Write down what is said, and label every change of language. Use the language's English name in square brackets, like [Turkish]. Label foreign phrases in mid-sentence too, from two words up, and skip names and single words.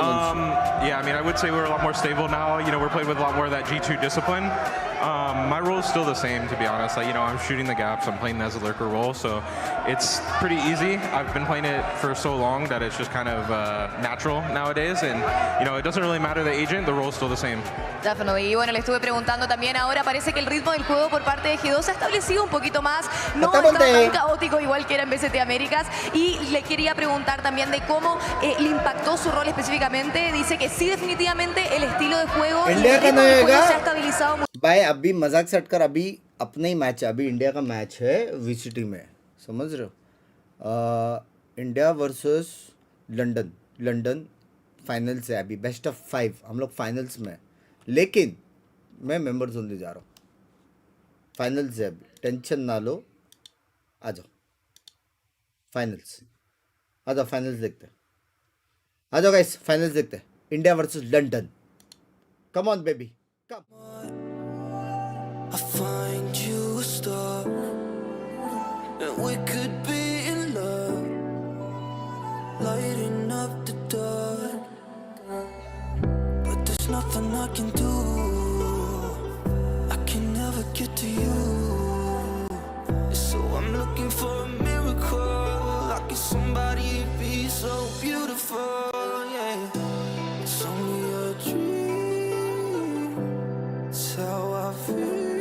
[English] Yeah, I mean, I would say we're a lot more stable now. You know, we're playing with a lot more of that G2 discipline. My role is still the same, to be honest. Like, you know, I'm shooting the gaps. I'm playing as a lurker role, so it's pretty easy. I've been playing it for so long that it's just kind of natural nowadays, and you know, it doesn't really matter the agent. The role is still the same. Definitely. [Spanish] Y bueno, le estuve preguntando también ahora, parece que el ritmo del juego por parte de G2 se ha establecido un poquito más, no está tan caótico igual que era en BCT Américas, y le quería preguntar también de cómo le impactó su rol específicamente. Dice que sí, definitivamente el estilo de juego y el ritmo del juego se ha estabilizado mucho. [Hindi] भाई अभी मजाक सेट कर, अभी अपना ही मैच है, अभी इंडिया का मैच है वीसीटी में, समझ रहे हो? [English] India versus London finals [Hindi] है अभी, [English] best of 5 [Hindi] हम लोग फाइनल्स में, लेकिन मैं [English] members only [Hindi] जा रहा हूँ, फाइनल्स है अभी, टेंशन ना लो, आ जाओ फाइनल्स, आ जाओ फाइनल्स देखते हैं, आ जाओ [English] guys finals [Hindi] देखते हैं, [English] India versus London, come on baby come. I find you a star, and we could be in love, lighting up the dark, but there's nothing I can do, I can never get to you, so I'm looking for a miracle, like if somebody be so beautiful, yeah, it's only a dream, it's how I feel.